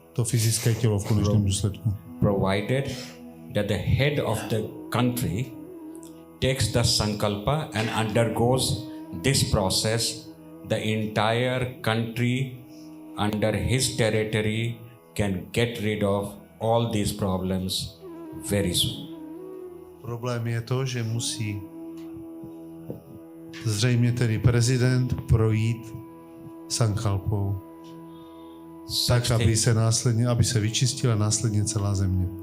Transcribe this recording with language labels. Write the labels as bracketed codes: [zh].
[cs] to fyzické tělo v konečném důsledku. [en] provided that the head of the country takes the sankalpa and undergoes this process, the entire country under his territory can get rid of all these problems very soon. [cs] Problém je to, že musí zřejmě tedy prezident projít sankalpou, tak, aby se vyčistila následně celá země.